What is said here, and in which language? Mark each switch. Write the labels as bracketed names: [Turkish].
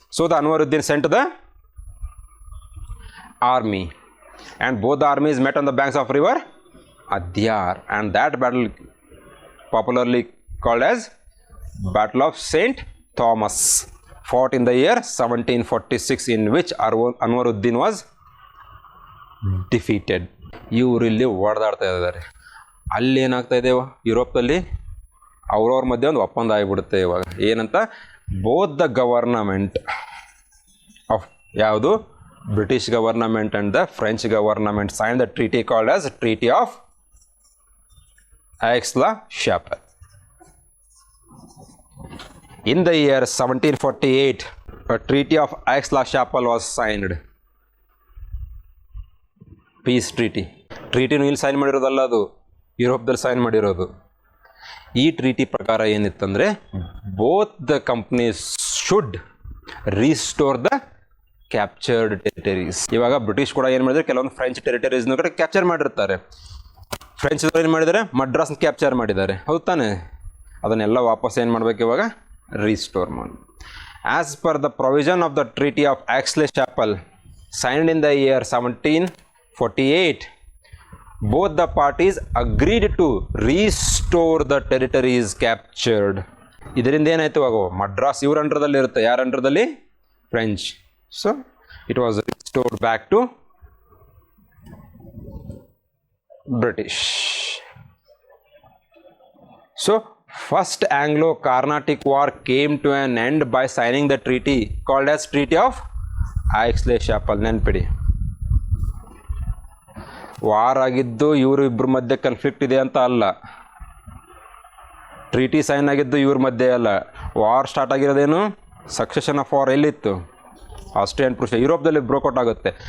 [English] So the Anwaruddin sent the army and both the armies met on the banks of river Adyar, and that battle popularly called as Battle of St. Thomas, fought in the year 1746, in which Anwaruddin was defeated. [Kannada] ಇವರು ಇಲ್ಲಿ ಹೊಡೆದಾಡ್ತಾ ಇದ್ದಾರೆ. ಅಲ್ಲಿ ಏನಾಗ್ತಾ ಇದೆ, ಯುರೋಪಲ್ಲಿ ಅವ್ರವ್ರ ಮಧ್ಯೆ ಒಂದು ಒಪ್ಪಂದ ಆಗಿಬಿಡುತ್ತೆ ಇವಾಗ. [English] ಏನಂತ, both the government of ಯಾವುದು, British government and the French government sign the treaty called as treaty of Aix-la-Chapelle. In the year 1748, A treaty of Aix-la-Chapelle was signed. [Kannada] Piece ಟ್ರೀಟಿನೂ ಇಲ್ಲಿ ಸೈನ್ ಮಾಡಿರೋದಲ್ಲ, ಅದು ಯುರೋಪ್ದಲ್ಲಿ ಸೈನ್ ಮಾಡಿರೋದು. ಈ ಟ್ರೀಟಿ ಪ್ರಕಾರ ಏನಿತ್ತಂದರೆ [English] Both the companies should restore the captured territories. [Kannada] ಇವಾಗ British ಕೂಡ ಏನು ಮಾಡಿದರೆ ಕೆಲವೊಂದು ಫ್ರೆಂಚ್ ಟೆರಿಟರೀಸ್ನ ಕಡೆ ಕ್ಯಾಪ್ಚರ್ ಮಾಡಿರ್ತಾರೆ. ಫ್ರೆಂಚ್ ಏನು ಮಾಡಿದ್ದಾರೆ, ಮಡ್ರಾಸ್ನ ಕ್ಯಾಪ್ಚರ್ ಮಾಡಿದ್ದಾರೆ, ಹೌದು ತಾನೆ? ಅದನ್ನೆಲ್ಲ ವಾಪಸ್ ಏನು ಮಾಡಬೇಕು ಇವಾಗ, ರೀಸ್ಟೋರ್ ಮಾಡಿ. [English] As per the provision of the treaty of Aix-la-Chapelle signed in the year 1748, both the parties agreed to restore the territories captured. [Kannada] ಇದರಿಂದ ಏನಾಯ್ತು, ಇವಾಗ ಮಡ್ರಾಸ್ ಇವ್ರ ಅಂಡರ್ದಲ್ಲಿ ಇರುತ್ತೆ. ಯಾರ ಅಂಡರ್ದಲ್ಲಿ? [English] French. So it was restored back to British. So first Anglo-Carnatic War came to an end by signing the treaty called as Treaty of Aix-la-Chapelle. [Kannada] ನೆನ್ಪಿಡಿ, war ಆಗಿದ್ದು ಇವರು ಇಬ್ಬರ ಮಧ್ಯೆ ಕನ್ಫ್ಲಿಕ್ಟ್ ಇದೆ ಅಂತ ಅಲ್ಲ, ಟ್ರೀಟಿ ಸೈನ್ ಆಗಿದ್ದು ಇವ್ರ ಮಧ್ಯೆ ಅಲ್ಲ. War start ಆಗಿರೋದೇನು, succession of war ಎಲ್ಲಿತ್ತು? Austrian ಪ್ರೂಷಿಯಾ, ಯುರೋಪ್ದಲ್ಲಿ ಬ್ರೋಕೌಟ್ ಆಗುತ್ತೆ.